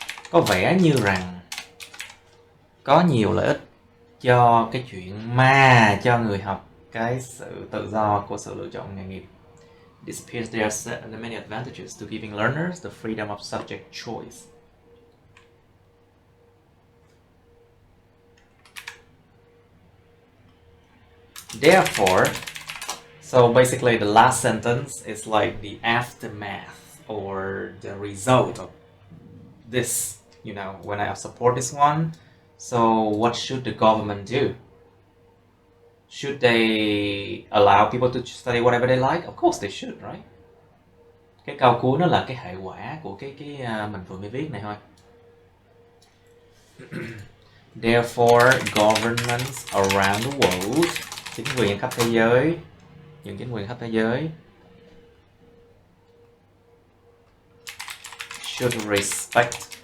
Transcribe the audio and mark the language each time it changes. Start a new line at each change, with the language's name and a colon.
Vietnamese: Có vẻ như rằng có nhiều lợi ích cho cái chuyện mà cho người học cái sự tự do của sự lựa chọn nghề nghiệp.
English: It appears there are many advantages to giving learners the freedom of subject choice. Therefore, so basically the last sentence is like the aftermath or the result of this, you know, when I support this one. So what should the government do? Should they allow people to study whatever they like? Of course they should, right?
Vietnamese: Cái câu cuối nó là cái hệ quả của cái mình vừa mới viết này thôi.
English: Therefore, governments around the world,
Vietnamese: chính quyền khắp thế giới, những chính quyền khắp thế giới,
English: should respect